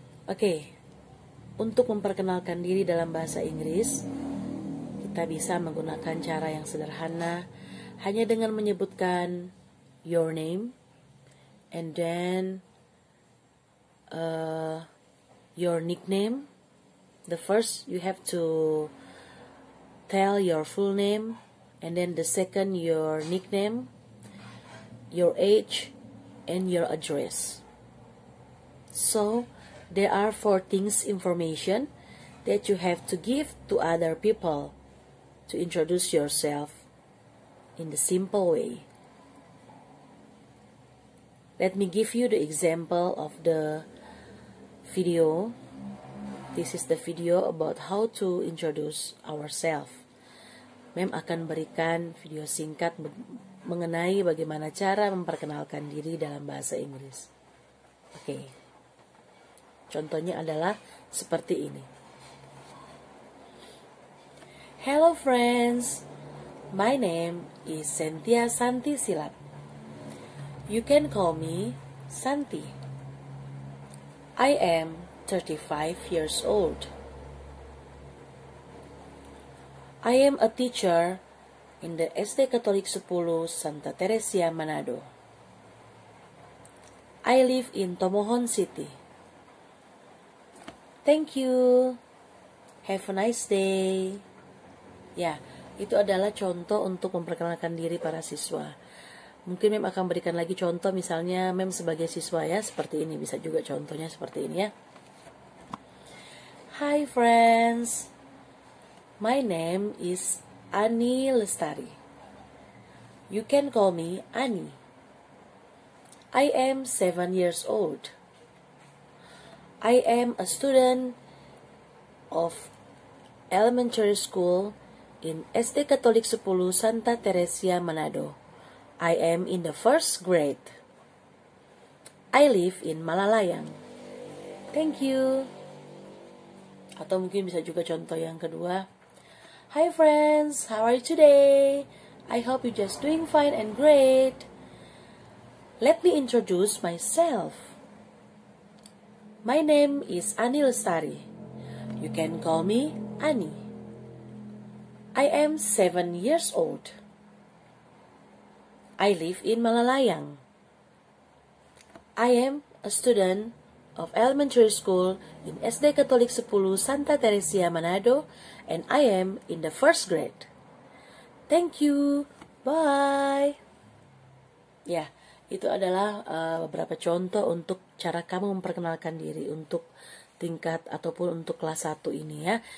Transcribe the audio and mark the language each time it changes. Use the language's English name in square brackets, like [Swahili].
[Indonesian] Oke, untuk memperkenalkan diri dalam bahasa Inggris, kita bisa menggunakan cara yang sederhana hanya dengan menyebutkan [English] your name and then your nickname. The first you have to tell your full name, and then the second your nickname, your age, and your address. So there are 4 things information that you have to give to other people to introduce yourself in the simple way. Let me give you the example of the video. This is the video about how to introduce ourselves. [Indonesian] Mem akan berikan video singkat mengenai bagaimana cara memperkenalkan diri dalam bahasa Inggris. Oke. Contohnya adalah seperti ini. [English] Hello friends, my name is Cynthia Santi Silap. You can call me Santi. I am 35 years old. I am a teacher in the SD Katolik 10 Santa Teresia Manado. I live in Tomohon City. Thank you. Have a nice day. [Indonesian] Ya, itu adalah contoh untuk memperkenalkan diri para siswa. Mungkin Mem akan berikan lagi contoh, misalnya Mem sebagai siswa ya, seperti ini. Bisa juga contohnya seperti ini ya. [English] Hi friends, my name is Ani Lestari. You can call me Ani. I am 7 years old. I am a student of elementary school in SD Katolik 10 Santa Teresia Manado. I am in the 1st grade. I live in Malalayang. Thank you. Atau mungkin bisa juga contoh yang kedua. Hi friends, how are you today? I hope you just doing fine and great. Let me introduce myself. My name is Ani Lestari. You can call me Ani. I am 7 years old. I live in Malalayang. I am a student of elementary school in SD Katolik 10 Santa Teresia Manado, and I am in the 1st grade. Thank you. Bye. [Indonesian] Ya, itu adalah beberapa contoh untuk cara kamu memperkenalkan diri untuk tingkat ataupun untuk kelas 1 ini ya.